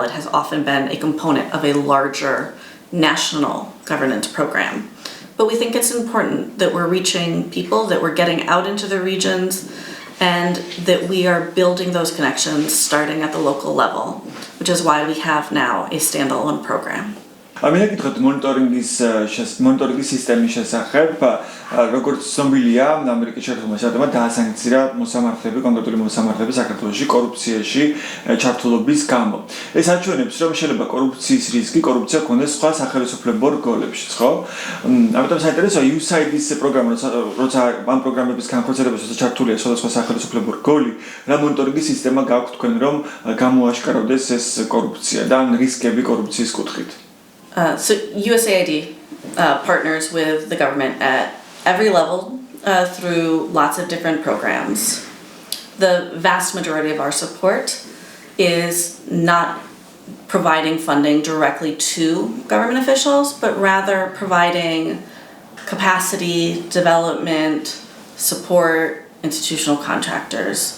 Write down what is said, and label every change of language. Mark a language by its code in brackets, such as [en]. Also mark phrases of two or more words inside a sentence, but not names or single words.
[en] It has often been a component of a larger national governance program. But we think it's important that we're reaching people, that we're getting out into the regions, and that we are building those connections starting at the local level, which is why we have now a standalone program. [ka] ვკითხეთ მონიტორინგის სისტემის შესახებ, როგორც ცნობილია, ამერიკის შეერთებულმა შტატებმა დაასანქცია მოსამართლეები, კონკრეტული მოსამართლეები საქართველოში კორუფციაში ჩართულობის გამო. ეს აჩვენებს, რომ შეიძლება კორუფციის რისკი, კორუფცია ჰქონდეს სხვა სახელმწიფო რგოლებშიც, ხო? ამიტომ საინტერესოა USAID-ის პროგრამა, როცა ამ პროგრამების განხორციელებაში ჩართულია სხვადასხვა სახელმწიფო რგოლი, რა მონიტორინგის სისტემა გაქვთ თქვენ, რომ გამოაშკარავდეს ეს კორუფცია და რისკები კორუფციის კუთხით? [en] So USAID partners with the government at every level through lots of different programs. The vast majority of our support is not providing funding directly to government officials, but rather providing capacity, development, support, institutional contractors.